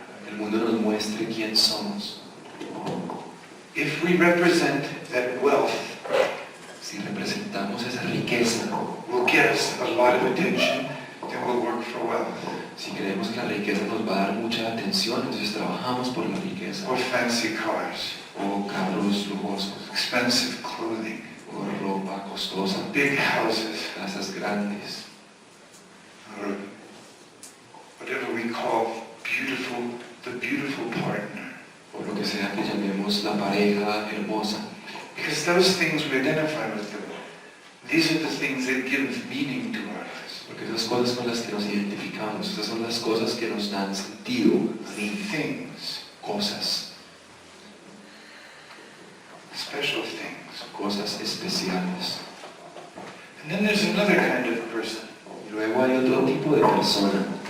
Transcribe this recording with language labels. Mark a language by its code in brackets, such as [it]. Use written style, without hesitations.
[es] para que el mundo nos muestre quién somos. [en] If we represent that wealth, [es] Si representamos esa riqueza, [en] will get us a lot of attention, then we'll work for wealth. [es] si creemos que la riqueza nos va a dar mucha atención, entonces trabajamos por la riqueza, [en] Or fancy cars, [es] o carros lujosos, [en] expensive clothing, [es] o ropa costosa, [en] big houses, [es] casas grandes, [en] or whatever we call the beautiful partner. [es] o lo que sea que llamemos la pareja hermosa. [en] Because those things we identify with them. These are the things that give meaning to our lives. [es] Porque esas cosas con las que nos identificamos, esas son las cosas que nos dan sentido, [en] Things, [es] cosas, [en] special things. [es] cosas especiales. [en] And then there's another kind of person. [es] Y luego hay otro tipo de persona.